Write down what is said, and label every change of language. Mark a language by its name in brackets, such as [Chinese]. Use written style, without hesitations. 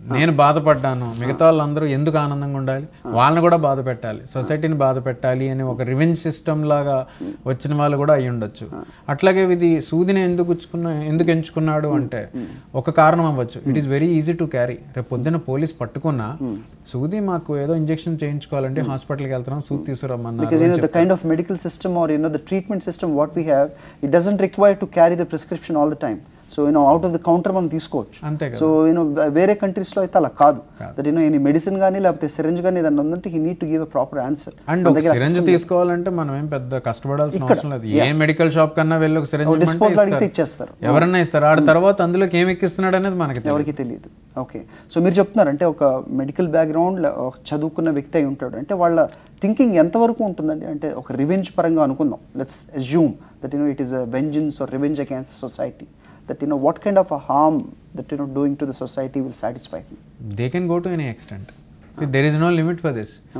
[Telugu] నేను బాధపడ్డాను, మిగతా వాళ్ళందరూ ఎందుకు ఆనందంగా ఉండాలి, వాళ్ళని కూడా బాధ పెట్టాలి, సొసైటీని బాధ పెట్టాలి అని ఒక రివెంజ్ సిస్టమ్ లాగా వచ్చిన వాళ్ళు కూడా అయ్యి ఉండొచ్చు. అట్లాగే ఇది సూదిని ఎందుకు ఎంచుకున్నాడు అంటే ఒక కారణం అవ్వచ్చు. [English] It is very easy to carry. [Telugu] రేపు పొద్దున్న పోలీస్ పట్టుకున్నా సూది మాకు ఏదో ఇంజెక్షన్ చేయించుకోవాలంటే హాస్పిటల్కి వెళ్తున్నాం, సూది తీసుకురమ్మన్నారు. [English] The kind of medical system or the treatment system what we have, it doesn't require to carry the prescription all the time. So out of the counter [Telugu] మనం తీసుకోవచ్చు. సో వేరే కంట్రీస్లో అయితే అలా కాదు. [English] that any medicine [Telugu] కానీ లేకపోతే syringe కానీ ఏదైనా ఉందంటే [English] He need to give a proper answer. [Telugu] And syringe తీసుకోవాలంటే మనం ఏం పెద్ద కష్టపడాల్సిన అవసరం లేదు. ఏ మెడికల్ షాప్ కన్నా వెళ్ళి ఒక సిరంజ్ డిస్పోజల్ అడిగితే ఇచ్చేస్తారు, ఎవరన్నా ఇస్తారు. ఆడ తర్వాత అందులోకి ఏమి ఎక్కిస్తున్నాడు అనేది మనకి ఎవరికి తెలియదు. ఓకే, సో మీరు చెప్తున్నారు అంటే ఒక మెడికల్ బ్యాక్గ్రౌండ్ చదువుకున్న వ్యక్తి అయి ఉంటాడు అంటే వాళ్ళ థింకింగ్ ఎంతవరకు ఉంటుందండి? అంటే ఒక రివెంజ్ పరంగా అనుకుందాం, [English] Let's assume that it is a vengeance or revenge against society. That what kind of a harm that doing to the society will satisfy him? They can go to any extent. See, there is no limit for this.